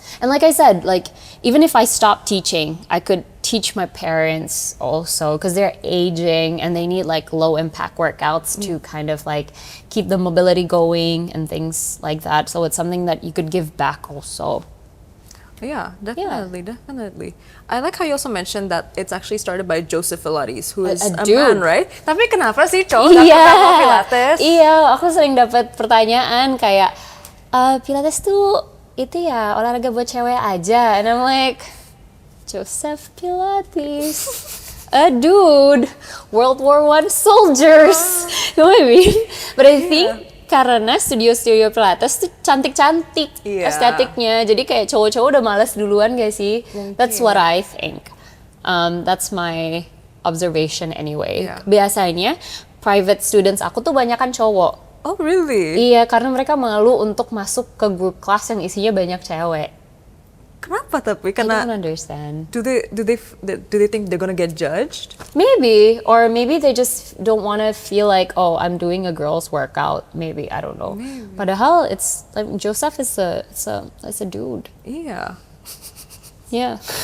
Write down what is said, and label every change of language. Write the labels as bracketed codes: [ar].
[en] And like I said, like, even if I stopped teaching, I could teach my parents also, because they're aging and they need like low impact workouts to kind of like keep the mobility going and things like that. So it's something that you could give back also. Yeah, definitely. I like how you also mentioned that it's actually started by Joseph Pilates, who is a man, right? [id] Tapi kenapa sih cowok gak pernah mau Pilates? Iya, aku sering dapat pertanyaan kayak, Pilates tuh itu ya olahraga buat cewek aja. [en] And I'm like, Joseph Pilates, a dude, World War I soldiers. You know what I mean? But I think [id] karena studio Pilates tuh cantik-cantik estetiknya, jadi kayak cowok-cowok udah malas duluan gak sih? [en] That's what I think. That's my observation anyway. [id] Biasanya private students aku tuh banyakan cowok. [en] Oh really? [id] Iya, karena mereka malu untuk masuk ke grup kelas yang isinya banyak cewek. Kenapa tapi? [en] I don't understand. Do they think they're gonna get judged? Maybe, or maybe they just don't want to feel like, oh, I'm doing a girl's workout. Maybe, I don't know. Maybe. [id] Padahal [en] it's like Joseph is a dude. [id] Iya. [en] Yeah.